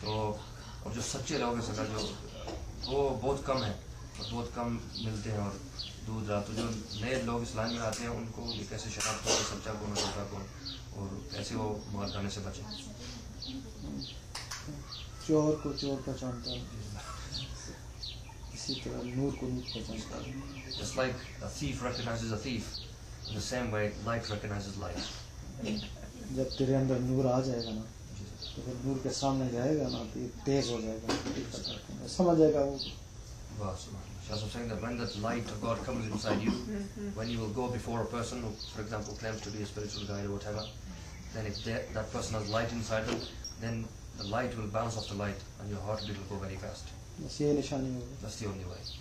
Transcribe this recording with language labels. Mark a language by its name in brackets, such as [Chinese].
[Hindi] तो और जो सच्चे लोग हैं सका जो वो बहुत कम है और बहुत कम मिलते हैं और दूर दराज। तो जो नए लोग इस लाइन में आते हैं उनको भी कैसे शनाख्त हो, सच्चा कौन, झूठा कौन, और कैसे वो मार खाने से बचे। चोर को चोर पहचानता है, इसी तरह नूर को नूर पहचानता है। [English] Just like a thief recognizes a thief, in the same way light recognizes light. [Hindi] जब तेरे अंदर नूर आ जाएगा ना, तो फिर नूर के सामने जाएगा ना तो ये तेज हो जाएगा, समझ जाएगा वो। [English] बस Shah was saying that when that light of God comes inside you, when you will go before a person who, for example, claims to be a spiritual guide or whatever, then if that person has light inside them, then the light will bounce off the light and your heartbeat will go very fast. That's the only way.